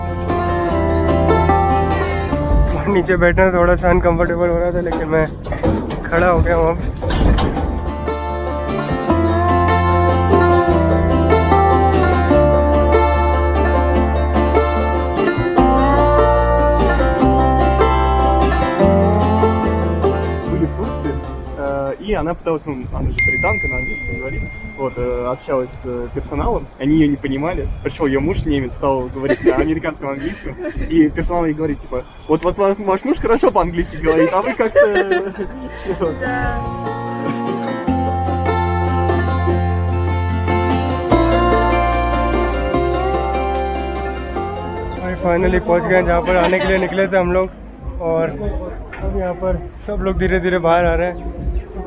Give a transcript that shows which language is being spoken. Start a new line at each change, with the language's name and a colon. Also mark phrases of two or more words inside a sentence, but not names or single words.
Hindi: नीचे बैठना थोड़ा सा अनकंफर्टेबल हो रहा था, लेकिन मैं खड़ा हो गया हूँ अब।
Russian: И она пыталась, ну, она же британка, на английском говорит, вот, общалась с персоналом, они ее не понимали, пришел ее муж немец, стал говорить на американском английском, и персонал ей говорит, типа, вот ваш муж хорошо по-английски говорит, а вы как-то...
Hindi: फाइनली पहुंच गए जहाँ पर आने के लिए निकले थे हम लोग, और अब यहाँ पर सब लोग धीरे धीरे बाहर आ रहे हैं।